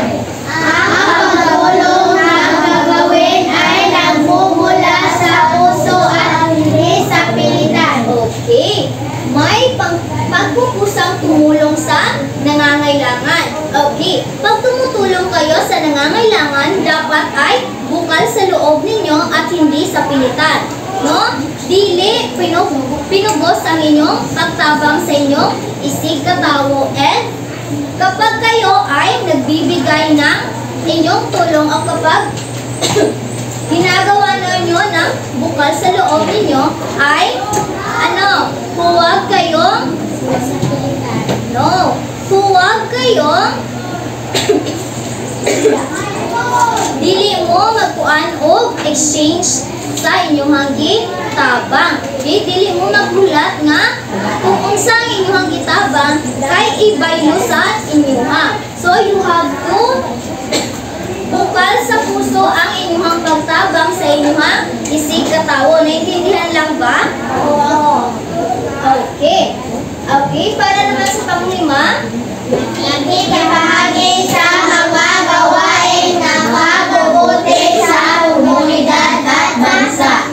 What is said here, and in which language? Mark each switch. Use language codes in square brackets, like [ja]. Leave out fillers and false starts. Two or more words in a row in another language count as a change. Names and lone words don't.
[tl] Ang pagtulong na gagawin ay nagmumula sa puso at hindi sa pilitan. [en] okay. [tl] May pagpupusang tumulong sa nangangailangan. [en] Okay. [tl] Pag tumutulong kayo sa nangangailangan, dapat ay bukal sa loob ninyo at hindi sa pilitan. No? [ceb] Dili pinugos ang inyong pagtabang sa inyong isig katawo, [tl] and kapag kayo ay nagbibigay ng inyong tulong o kapag ginagawa ninyo ng bukal sa loob ninyo ay huwag kayong huwag kayong [ceb] dili mo magkuan og exchange sa inyong gitabang. Okay? Dili mo maghulat nga kung unsang inyong gitabang kay ibaylo sa inyong. [en] So you have to [tl] bukal sa puso [ceb] ang inyong pagtabang sa inyong isig katawo. [tl] Naintindihan lang ba? Oo. [en] Okay. [tl] Okay, para naman sa panglima, Nakikibahagi sa mga gawain na mabubuti sa komunidad at bansa.